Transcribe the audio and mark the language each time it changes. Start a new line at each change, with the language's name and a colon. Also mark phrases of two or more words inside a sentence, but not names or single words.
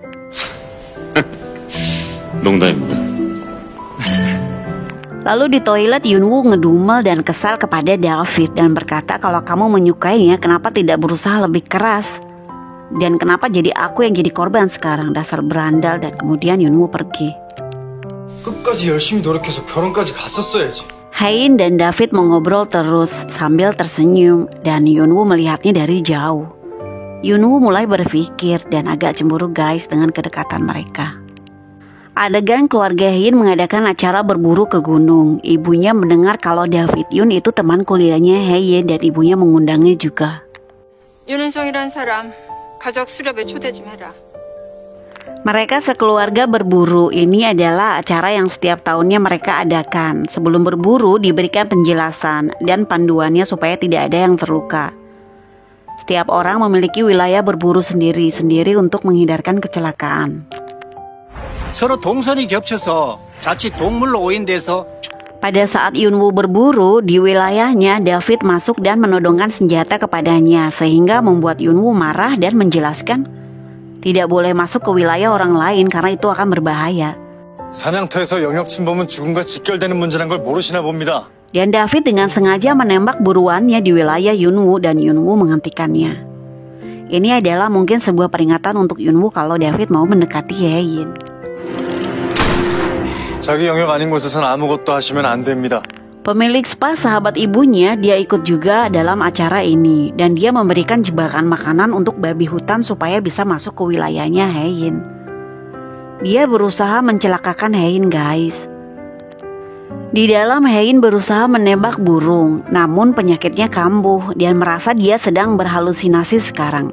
Korean: 농담입니다.
Indonesian: Lalu di toilet Hyunwoo ngedumel dan kesal kepada David dan berkata, "Kalau kamu menyukainya, kenapa tidak berusaha lebih keras? Dan kenapa jadi aku yang jadi korban sekarang, dasar berandal." Dan kemudian Hyunwoo pergi.
Korean: 끝까지 열심히 노력해서 결혼까지 갔었어야지.
Indonesian: Hein dan David mengobrol terus sambil tersenyum, dan Hyunwoo melihatnya dari jauh. Hyunwoo mulai berpikir dan agak cemburu guys dengan kedekatan mereka. Adegan keluarga Hein mengadakan acara berburu ke gunung. Ibunya mendengar kalau David Yoon itu teman kuliahnya Hein dan ibunya mengundangnya juga.
Korean: 윤은성이란 사람 가족 수렵에 초대 좀 해라.
Indonesian: Mereka sekeluarga berburu. Ini adalah acara yang setiap tahunnya mereka adakan. Sebelum berburu diberikan penjelasan dan panduannya supaya tidak ada yang terluka. Setiap orang memiliki wilayah berburu sendiri-sendiri untuk menghindarkan kecelakaan.
Korean: 서로 동선이 겹쳐서 자칫 동물로 오인돼서.
Indonesian: Pada saat Hyunwoo berburu di wilayahnya, David masuk dan menodongkan senjata kepadanya sehingga membuat Hyunwoo marah dan menjelaskan tidak boleh masuk ke wilayah orang lain karena itu akan berbahaya.
Korean: 사냥터에서 영역 침범은 죽음과 직결되는 문제란 걸 모르시나 봅니다.
Indonesian: Dan David dengan sengaja menembak buruannya di wilayah Hyunwoo dan Hyunwoo menghentikannya. Ini adalah mungkin sebuah peringatan untuk Hyunwoo kalau David mau mendekati Hein.
Korean: 자기 영역 아닌 곳에선 아무것도 하시면 안 됩니다.
Indonesian: Pemilik spa sahabat ibunya, dia ikut juga dalam acara ini dan dia memberikan jebakan makanan untuk babi hutan supaya bisa masuk ke wilayahnya Hein. Dia berusaha mencelakakan Hein guys. Di dalam Hein berusaha menembak burung, namun penyakitnya kambuh dan merasa dia sedang berhalusinasi sekarang.